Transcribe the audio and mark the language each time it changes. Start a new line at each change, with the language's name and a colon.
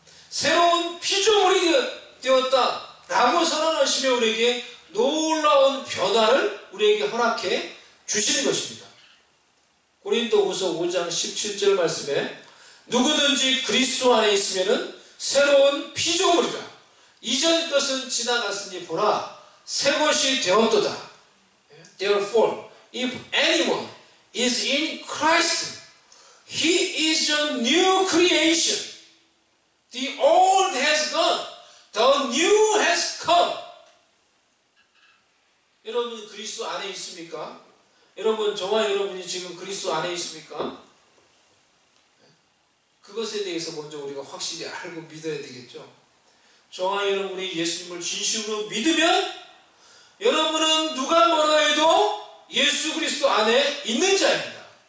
Korean: 새로운 피조물이 되었다. 라고 선언하시며 우리에게 놀라운 변화를 우리에게 허락해 주시는 것입니다. 고린도후서 5장 17절 말씀에 누구든지 그리스도 안에 있으면 새로운 피조물이다. 이전 것은 지나갔으니 보라 새 것이 되었도다.
English: Therefore, if anyone is in Christ, he is a new creation. The old has gone, the new has come.
Korean: 여러분 그리스도 안에 있습니까? 여러분 저와 여러분이 지금 그리스도 안에 있습니까? 그것에 대해서 먼저 우리가 확실히 알고 믿어야 되겠죠. 저와 여러분이 예수님을 진심으로 믿으면 여러분은 누가 뭐라 해도 예수 그리스도 안에 있는 자입니다.